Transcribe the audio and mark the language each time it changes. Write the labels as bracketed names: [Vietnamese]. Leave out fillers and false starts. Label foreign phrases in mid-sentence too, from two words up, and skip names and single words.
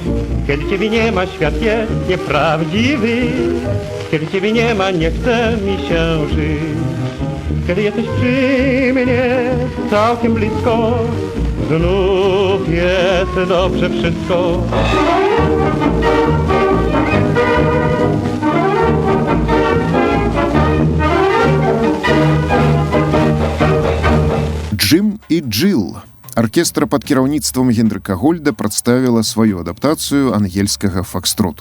[Polish] Kiedy ciebie nie ma, świat jest nieprawdziwy. Kiedy ciebie nie ma, nie chce mi się żyć. kiedy jesteś przy mnie całkiem blisko, znów jest dobrze wszystko. [Belarusian] Джим і Джилл. Аркестра пад кіраўніцтвам Гендрыка Гольда прадставіла сваю адаптацыю ангельскага фокстроту.